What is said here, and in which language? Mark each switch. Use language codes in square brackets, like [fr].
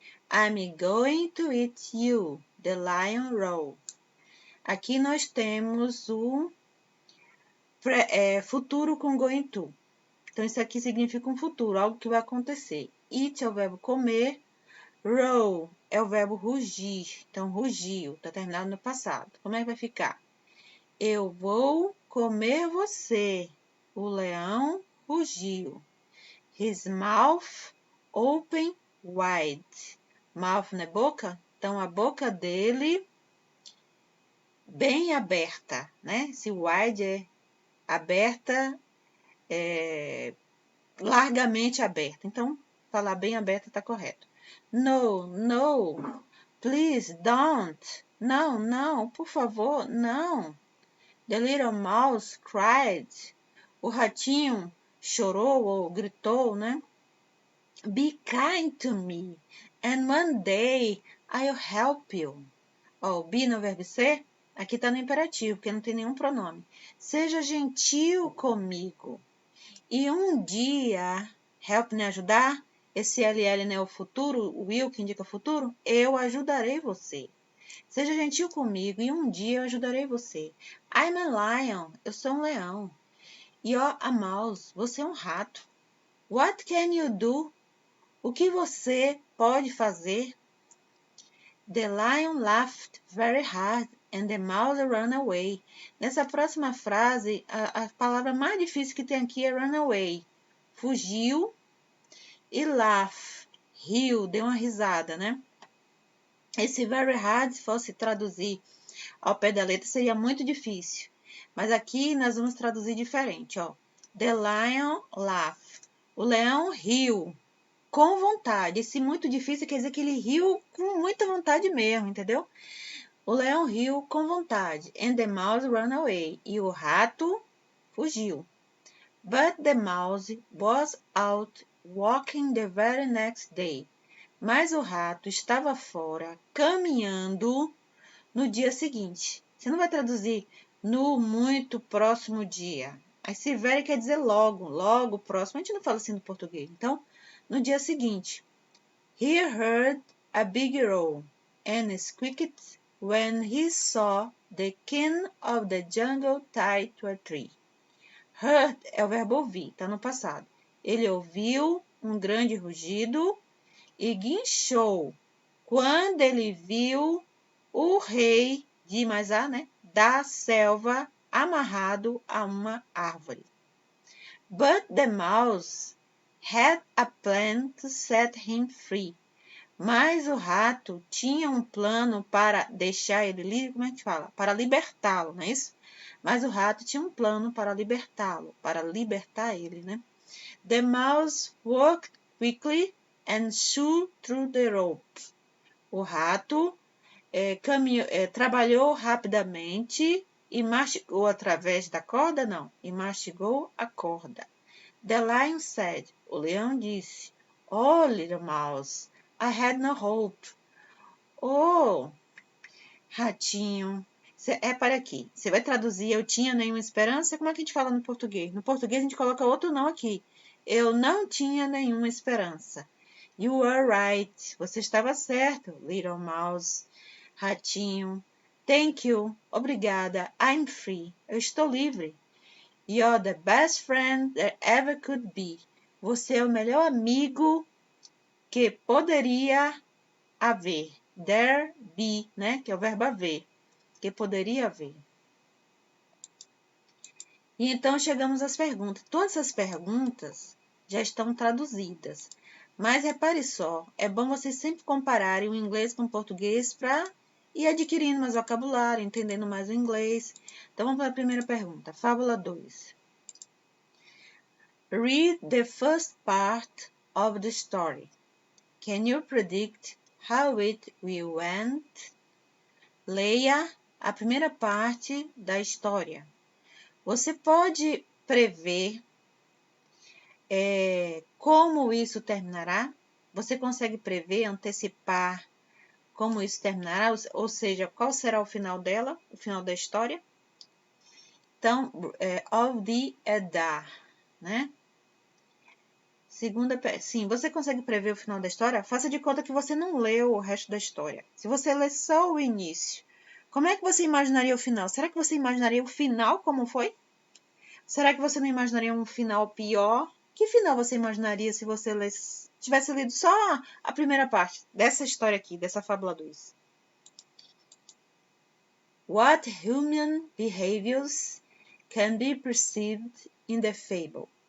[en] I'm going to eat you, the lion roared. [pt] Aqui nós temos o futuro com going to. Então, isso aqui significa um futuro, algo que vai acontecer. Eat é o verbo comer, roar é o verbo rugir. Então, rugiu, está terminado no passado. Como é que vai ficar? Eu vou comer você. O leão rugiu. [en] His mouth open wide. [pt] Mouth não é boca? Então, a boca dele bem aberta, né? Se wide é aberta, largamente aberta. Então, falar bem aberta está correto. [en] No, please don't. [pt] Não, por favor, não. [en] The little mouse cried. [pt] O ratinho chorou ou gritou, né? [en] Be kind to me, and one day I'll help you. [pt] O be no verbo ser, aqui está no imperativo, porque não tem nenhum pronome. Seja gentil comigo. E um dia, help, né, ajudar, esse LL, né, o futuro, o will, que indica futuro, eu ajudarei você. Seja gentil comigo e um dia eu ajudarei você. [en] I'm a lion, [pt] eu sou um leão. [en] You're a mouse, [pt] você é um rato. [en] What can you do? [pt] O que você pode fazer? [en] The lion laughed very hard and the mouse ran away. [pt] Nessa próxima frase, a palavra mais difícil que tem aqui é run away. Fugiu e laugh, riu, deu uma risada, né? Esse very hard, se fosse traduzir ao pé da letra, seria muito difícil. Mas aqui nós vamos traduzir diferente, ó. [en] The lion laughed. [pt] O leão riu com vontade. Esse muito difícil quer dizer que ele riu com muita vontade mesmo, entendeu? O leão riu com vontade. [en] And the mouse ran away. [pt] E o rato fugiu. [en] But the mouse was out walking the very next day. [pt] mas o rato estava fora, caminhando no dia seguinte. Você não vai traduzir no muito próximo dia. Aí se very quer dizer logo, logo próximo. A gente não fala assim no português. Então, no dia seguinte. [en] He heard a big roar and squeaked when he saw the king of the jungle tied to a tree. [pt] Heard é o verbo ouvir, está no passado. Ele ouviu um grande rugido e guinchou quando ele viu o rei de Mazá, né, da selva amarrado a uma árvore. But the mouse had a plan to set him free. Mas o rato tinha um plano para deixar ele livre, como é que fala? Para libertá-lo, não é isso? Mas o rato tinha um plano para libertá-lo, para libertar ele, né? [en] The mouse worked quickly and shoo through the rope. [pt] O rato trabalhou rapidamente e mastigou através da corda, não, e mastigou a corda. [en] The lion said, [pt] o leão disse, [en] Oh, little mouse, I had no hope. [pt] Oh, ratinho, para aqui. Você vai traduzir eu tinha nenhuma esperança? Como é que a gente fala no português? No português a gente coloca outro não aqui. Eu não tinha nenhuma esperança. [en] You were right. [pt] Você estava certo, [en] little mouse. [pt] Ratinho. [en] Thank you. [pt] Obrigada. [en] I'm free. [pt] Eu estou livre. [en] You're the best friend there ever could be. [pt] Você é o melhor amigo que poderia haver. There be, né? Que é o verbo haver. Que poderia haver. E então chegamos às perguntas. Todas as perguntas já estão traduzidas. Mas repare só, é bom vocês sempre compararem o inglês com o português para ir adquirindo mais vocabulário, entendendo mais o inglês. Então vamos para a primeira pergunta. Fábula 2. [en] Read the first part of the story. Can you predict how it will end? [pt] Leia a primeira parte da história. Você pode prever como isso terminará? Você consegue prever, antecipar como isso terminará? Ou seja, qual será o final dela, o final da história? Então, of the Edda, né? Sim, você consegue prever o final da história? Faça de conta que você não leu o resto da história. Se você lê só o início, como é que você imaginaria o final? Será que você imaginaria o final como foi? Será que você não imaginaria um final pior? Que final você imaginaria se você tivesse lido só a primeira parte dessa história aqui, dessa Fábula 2? [en] What human behaviors can be perceived in the fable?